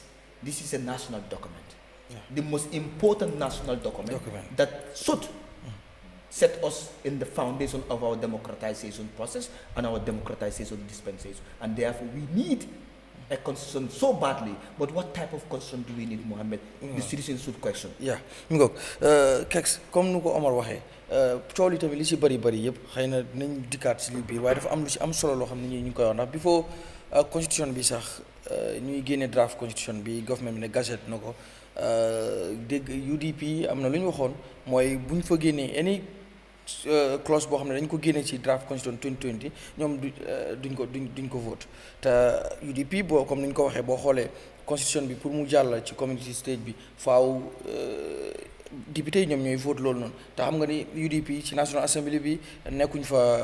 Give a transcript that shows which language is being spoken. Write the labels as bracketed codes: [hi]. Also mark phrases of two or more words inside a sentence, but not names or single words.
[en] This is a national document. The most important national document. That should set us in the foundation of our democratization process and our democratization dispensation. And therefore we need a constitution so badly, but what type of constitution do we need, Mohammed? The citizens should question. Yeah, [wo] KEXX comme nu ko Omar waxee coow li tamit li ci bari yëpp xëy na dinañ dikkaat ci li biir waaye dafa am lu ci am solo loo xam ne ñu ngi koy wax ndax [en] before constitution [wo] bi sax ñuy génne [en] draft constitution [wo] bi government bi ne gazette na ko dégg UDP am na lu ñu waxoon mooy bu ñu fa génnee [en] any clause [wo] boo xam ne dañ ko génne ci [en] draft constitution [wo] 2020 ñoom duñ ko vote te UDP boo comme ni ñu ko waxee boo xoolee constitution bi pour mu jàll ci [en] community stage [wo] bi faaw député yi ñoom ñooy vote loolu noonu te xam nga ni UDP ci National Assembly bi nekkuñ fa